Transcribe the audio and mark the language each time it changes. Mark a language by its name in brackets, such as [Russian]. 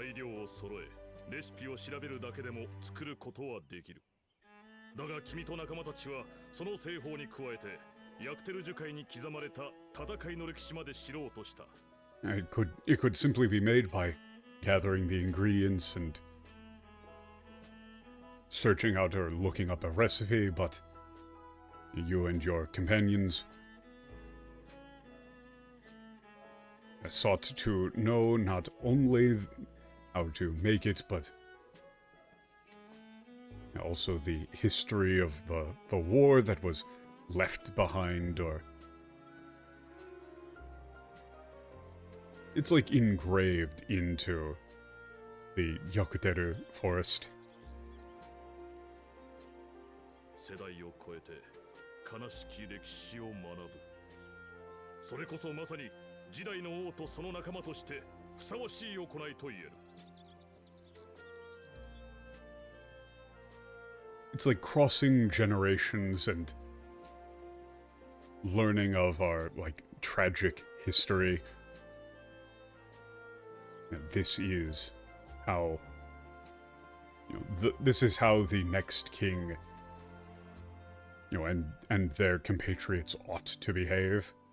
[Japanese] 材料を揃え、レシピを調べるだけでも作ることはできる。だが君と仲間たちはその製法に加えてヤクテル樹海に刻まれた戦いの歴史まで知ろうとした。 [English] It could simply be made by gathering the ingredients and searching out or looking up a recipe, but you and your companions sought to know not only how to make it, but also the history of the war that was left behind, or... It's engraved into the Yakuteru forest. [Japanese] 世代を超えて悲しき歴史を学ぶ。それこそまさに時代の王とその仲間としてふさわしい行いと言える。 [English] It's like crossing generations and learning of our, tragic history. And this is how, you know, this is how the next king, you know, and their compatriots ought to behave.